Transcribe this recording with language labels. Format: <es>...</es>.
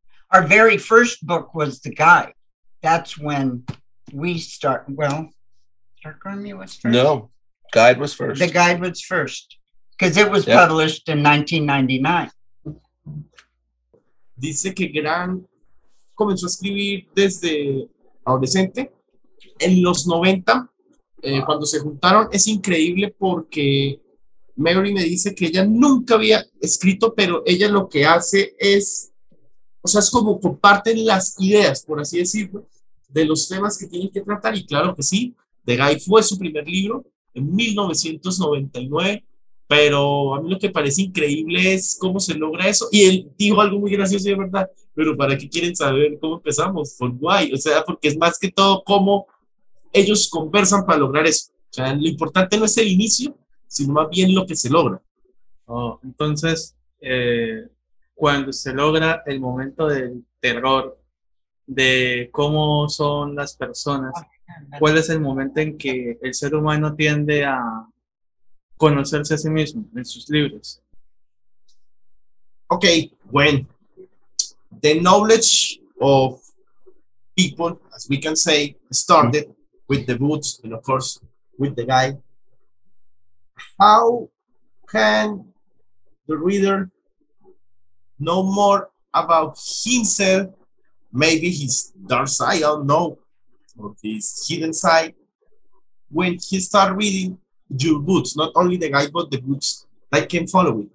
<en>Our very first book was the guide. That's when we start. Well, Dark Army was first. No, guide was first. The guide was first because it was published in 1999.</en> <es>Dice que Gran comenzó a escribir desde adolescente. En los 90, cuando se juntaron, es increíble porque Mary me dice que ella nunca había escrito, pero ella lo que hace es, o sea, es como comparten las ideas, por así decirlo, de los temas que tienen que tratar. Y claro que sí, The Guy fue su primer libro en 1999, pero a mí lo que parece increíble es cómo se logra eso. Y él dijo algo muy gracioso, de verdad, pero ¿para qué quieren saber cómo empezamos? Por guay, o sea, porque es más que todo cómo ellos conversan para lograr eso. O sea, lo importante no es el inicio, sino más bien lo que se logra. Oh, entonces, cuando se logra el momento del terror, de cómo son las personas, ¿cuál es el momento en que el ser humano tiende a conocerse a sí mismo en sus libros?</es> <en>Okay, when the knowledge of people, as we can say, started with the boots and of course with the guy, how can the reader know more about himself, maybe his dark side, I don't know, or his hidden side, when he start reading your books, not only the guide, but the books that can follow it?</en>